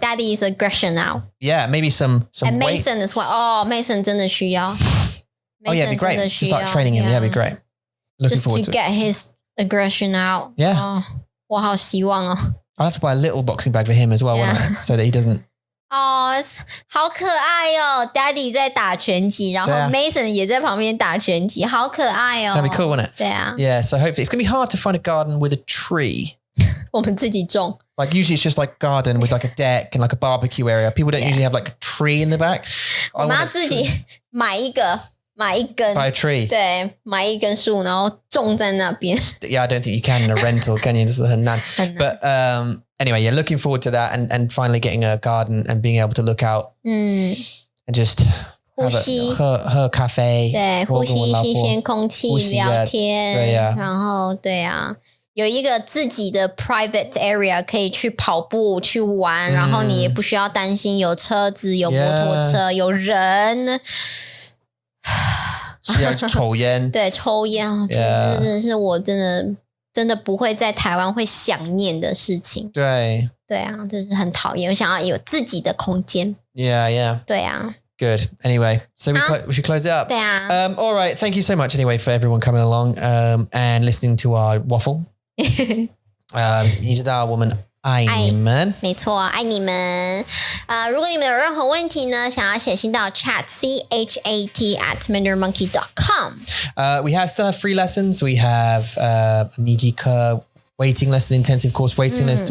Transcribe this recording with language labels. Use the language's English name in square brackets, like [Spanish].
[English] Daddy's aggression now. Yeah, maybe some And weight. Mason as well. [Chinese] Oh, Mason 真的需要。 [English] Oh yeah, it'd be great. Just start training him. Yeah, it'd be great. Looking forward to it. Just to get his aggression out. Yeah. [Chinese] 我好希望哦。 [English] I'll have to buy a little boxing bag for him as well, won't I? So that he doesn't. [Chinese] 哦，好可爱哦 ！Daddy 在打拳击，然后 Mason 也在旁边打拳击，好可爱哦。 [English] That'd be cool, wouldn't it? [Chinese] 对啊。 [English] Yeah, so hopefully it's going to be hard to find a garden with a tree. [Chinese] 我们自己种。 [English] Like usually it's just like garden with like a deck and like a barbecue area. People don't usually have like a tree in the back. [Chinese] 我们要自己买一根。 [English] Buy a tree. [Chinese] 对，买一根树，然后种在那边。 [English] Yeah, I don't think you can in a rental, can you? [Chinese] 就是很难。 [English] But anyway, yeah, looking forward to that and finally getting a garden and being able to look out and just [Chinese] 呼吸，喝咖啡，对，呼吸新鲜空气，聊天，对呀，然后对啊，有一个自己的 private area 可以去跑步去玩，然后你也不需要担心有车子、有摩托车、有人。是要抽烟，对，抽烟，这真的是我真的不会在台湾会想念的事情。对啊，这是很讨厌，我想要有自己的空间。 [English] Yeah. [Chinese] 对啊。 [English] Good. Anyway, so we should close it up. [Chinese] 对啊。 [English] All right. Thank you so much anyway for everyone coming along and listening to our waffle. [Chinese] 你知道我们爱你们，没错，爱你们。如果你们有任何问题呢，想要写信到 chat@mandarinmonkey.com. [English] We still have free lessons. We have Nijika waiting lesson, intensive course waiting list.